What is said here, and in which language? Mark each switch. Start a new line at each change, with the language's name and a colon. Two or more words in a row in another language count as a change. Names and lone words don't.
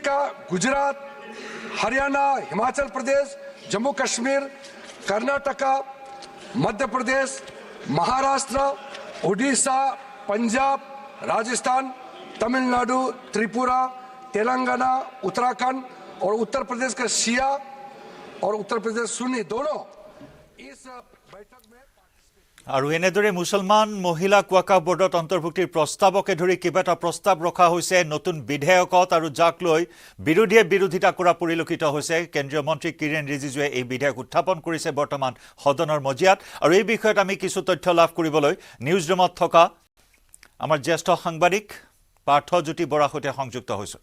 Hindi: का, गुजरात, हरियाणा, हिमाचल प्रदेश, जम्मू कश्मीर, कर्नाटका, मध्य प्रदेश, महाराष्ट्र, उड़ीसा, पंजाब, राजस्थान, तमिलनाडु, त्रिपुरा, तेलंगाना, उत्तराखंड और उत्तर प्रदेश का शिया और उत्तर प्रदेश सुन्नी दोनों इस बैठक में।
Assamese: আৰু এনেদৰে মুছলমান মহিলাক ৱাকাফ বোৰ্ডত অন্তৰ্ভুক্তিৰ প্ৰস্তাৱকে ধৰি কেইবাটা প্ৰস্তাৱ ৰখা হৈছে নতুন বিধেয়কত আৰু যাক লৈ বিৰোধীয়ে বিৰোধিতা কৰা পৰিলক্ষিত হৈছে। কেন্দ্ৰীয় মন্ত্ৰী কিৰেণ ৰিজিজুৱে এই বিধেয়ক উত্থাপন কৰিছে বৰ্তমান সদনৰ মজিয়াত। আৰু এই বিষয়ত আমি কিছু তথ্য লাভ কৰিবলৈ
English: news roomত
Assamese: থকা আমাৰ জ্যেষ্ঠ সাংবাদিক পাৰ্থজ্যোতি বৰাৰ সৈতে সংযুক্ত হৈছোঁ।